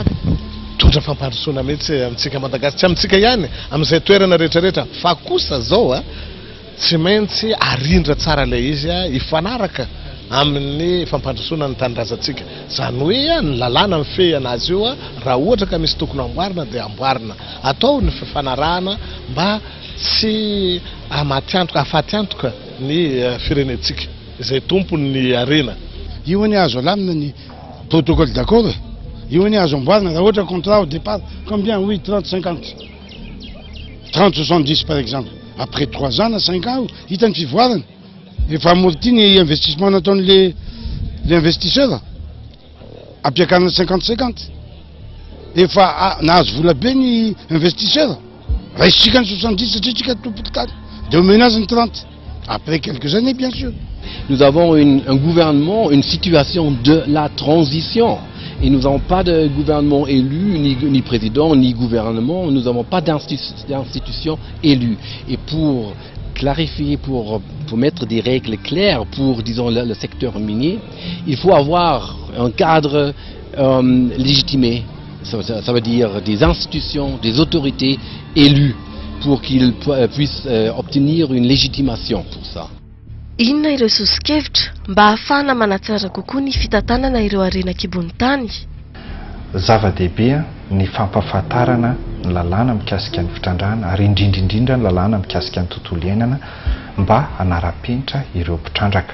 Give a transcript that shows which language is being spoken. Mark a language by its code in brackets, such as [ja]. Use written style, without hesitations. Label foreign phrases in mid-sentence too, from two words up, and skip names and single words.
[mg] tondra fampandrosoana mihitsy amintsika Madagasikara tsy amintsika ihany amin'izay toerana rehetrarehetra fa kosa zao a tsy maintsy arindra tsara ilay izy a hifanaraka amin'ny fampandrosoana ny tanindrazantsika zany hoe ny lalàna mifehy anazy io a raha ohatra ka misy tokony amboarina dia amboarina atao ny fifanarahana mba tsy amatiantoka afatiantoka ny firenentsika izay tompony ny arena io any azo alamina ny [fr] protocole d'accord [mg] io any azo amboarina raha ohatra [fr] contrat au départ combien oui [mg] 30 50 30 70 [fr] par exemple après 3 ans [mg] na [fr] 5 ans [mg] hitany fivoarana efa amortiny investissement nataon'le investisseur ampiakarina 50-50 efa nahazo vola be ny investisseur raisitsika ny 70 satria tsika tompoko tany de menazy ny 30 [fr] après quelques années bien sûr. Nous avons un gouvernement, une situation de la transition. Et nous n'avons pas de gouvernement élu, ni président, ni gouvernement. Nous n'avons pas d'institution élue. Et pour clarifier, pour mettre des règles claires pour, disons, le secteur minier, il faut avoir un cadre légitimé. Ça veut dire des institutions, des autorités élues pour qu'ils puissent obtenir une légitimation pour ça. [mg] Inona ireo sosikevitra mba ahafahana manatsara kokoa ny fitantanana ireo arenan-kibony tany? Zava-dehibe ny fampahafantarana ny lalàna mikasika ny fitrandrahana ary indrindrindrindra ny lalàna mikasika ny tontolo iainana mba hanara-penitra ireo mpitrandraka.